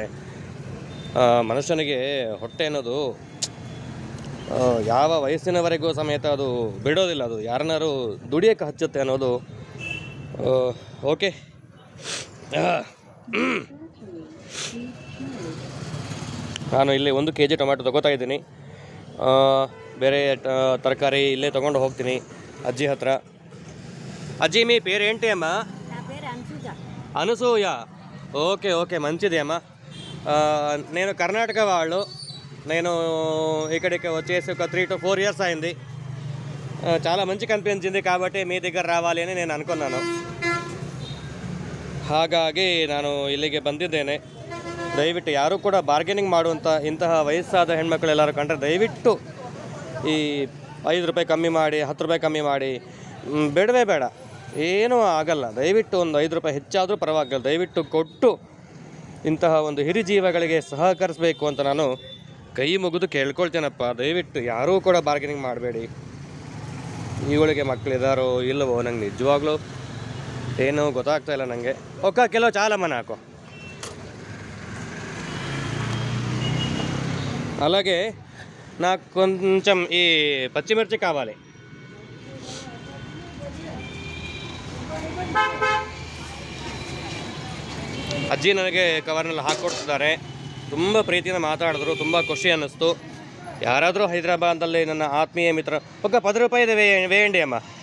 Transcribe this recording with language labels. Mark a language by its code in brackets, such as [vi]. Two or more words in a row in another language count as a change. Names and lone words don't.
[kn] ಮನುಷ್ಯನಿಗೆ ಹೊಟ್ಟೆ ಅನ್ನೋದು ಯಾವ ವಯಸ್ಸಿನವರೆಗೂ ಸಮೇತ ಅದು ಬಿಡೋದಿಲ್ಲ, ಅದು ಯಾರನ್ನಾರು ದುಡಿಯೋಕ್ಕೆ ಹಚ್ಚುತ್ತೆ ಅನ್ನೋದು. ಓಕೆ, ನಾನು ಇಲ್ಲಿ 1 kg ಟೊಮ್ಯಾಟೊ ತೊಗೋತಾ ಇದ್ದೀನಿ. ಬೇರೆ ತರಕಾರಿ ಇಲ್ಲೇ ತೊಗೊಂಡು ಹೋಗ್ತೀನಿ ಅಜ್ಜಿ ಹತ್ರ. [te] అజ్జి మీ పేరేంటి అమ్మా? నా పేరు అనసూయ. ఓకే మంచిది అమ్మా. నేను కర్ణాటక వాళ్ళు. నేను ఇక్కడికి వచ్చేసి ఒక [en] 3 to 4 years [te] అయింది. చాలా మంచి కనిపించింది కాబట్టి మీ దగ్గర రావాలి అని నేను అనుకున్నాను. [kn] ಹಾಗಾಗಿ ನಾನು ಇಲ್ಲಿಗೆ ಬಂದಿದ್ದೇನೆ. ದಯವಿಟ್ಟು ಯಾರೂ ಕೂಡ ಬಾರ್ಗೇನಿಂಗ್ ಮಾಡುವಂಥ ಇಂತಹ ವಯಸ್ಸಾದ ಹೆಣ್ಮಕ್ಳೆಲ್ಲರೂ ಕಂಡ್ರೆ ದಯವಿಟ್ಟು ಈ 5 ರೂಪಾಯಿ ಕಮ್ಮಿ ಮಾಡಿ, 10 ರೂಪಾಯಿ ಕಮ್ಮಿ ಮಾಡಿ, ಬೇಡವೇ ಬೇಡ, ಏನೂ ಆಗಲ್ಲ. ದಯವಿಟ್ಟು ಒಂದು 5 ರೂಪಾಯಿ ಹೆಚ್ಚಾದರೂ ಪರವಾಗಿಲ್ಲ, ದಯವಿಟ್ಟು ಕೊಟ್ಟು ಇಂತಹ ಒಂದು ಹಿರಿಜೀವಗಳಿಗೆ ಸಹಕರಿಸಬೇಕು ಅಂತ ನಾನು ಕೈ ಮುಗಿದು ಕೇಳ್ಕೊಳ್ತೇನಪ್ಪ. ದಯವಿಟ್ಟು ಯಾರೂ ಕೂಡ ಬಾರ್ಗೇನಿಂಗ್ ಮಾಡಬೇಡಿ. ಇವಳಿಗೆ ಮಕ್ಕಳಿದಾರೋ ಇಲ್ಲವೋ ನಂಗೆ ನಿಜವಾಗ್ಲೂ ಏನೂ ಗೊತ್ತಾಗ್ತಾ ಇಲ್ಲ ನನಗೆ. [te] 1 కిలో చాలమ్మ నాకు. అలాగే నాకు కొంచెం ఈ పచ్చిమిర్చి కావాలి. [kn] ಅಜ್ಜಿ ನನಗೆ ಕವರ್ನಲ್ಲಿ ಹಾಕ್ಕೊಡ್ತಿದ್ದಾರೆ. ತುಂಬ ಪ್ರೀತಿಯಿಂದ ಮಾತಾಡಿದ್ರು, ತುಂಬ ಖುಷಿ ಅನ್ನಿಸ್ತು. ಯಾರಾದರೂ ಹೈದರಾಬಾದಲ್ಲಿ ನನ್ನ ಆತ್ಮೀಯ ಮಿತ್ರ 10 ರೂಪಾಯಿ వేయండి ಅಮ್ಮ.